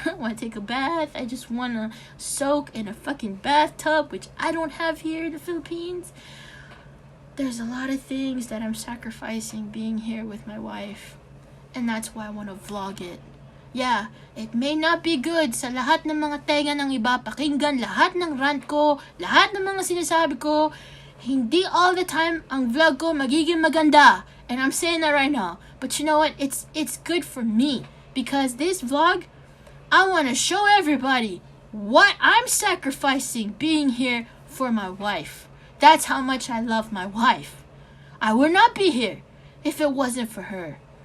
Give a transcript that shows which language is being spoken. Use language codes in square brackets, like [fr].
[en] I want to take a bath. I just want to soak in a fucking bathtub, which I don't have here in the Philippines. There's a lot of things that I'm sacrificing being here with my wife. And that's why I want to vlog it. [tl] Yeah, [en] it may not be good [tl] sa lahat ng mga tenga ng iba, pakinggan lahat ng rant ko, lahat ng mga sinasabi ko. Hindi [en] all the time [tl] ang vlog ko magiging maganda. [en] And I'm saying that right now. But you know what? It's good for me. Because this vlog, I want to show everybody what I'm sacrificing being here for my wife. That's how much I love my wife. I would not be here if it wasn't for her.